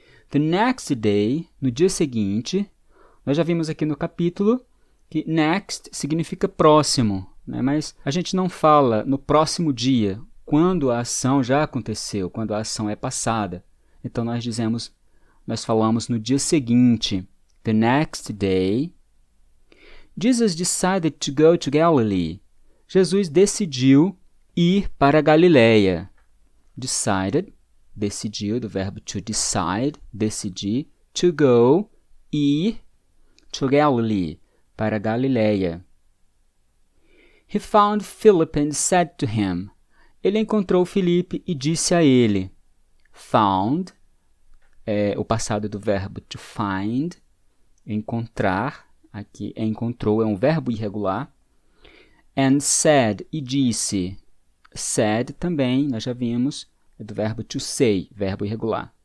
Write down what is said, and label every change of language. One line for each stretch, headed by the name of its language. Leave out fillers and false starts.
English: The next day,
Portuguese: no dia seguinte, nós já vimos aqui no capítulo que next significa próximo, né? Mas a gente não fala no próximo dia, quando a ação já aconteceu, quando a ação é passada. Então nós falamos no dia seguinte,
English: the next day. Jesus decided to go to Galilee.
Portuguese: Jesus decidiu ir para a Galileia. Decided, decidiu, do verbo to decide, decidir, to go, ir, to Galilee, para Galileia.
English: He found Philip and said to him.
Portuguese: Ele encontrou Filipe e disse a ele. Found, é o passado do verbo to find, encontrar, aqui encontrou, é um verbo irregular.
English: And said,
Portuguese: e disse. Said também, nós já vimos, é do verbo to say, verbo irregular.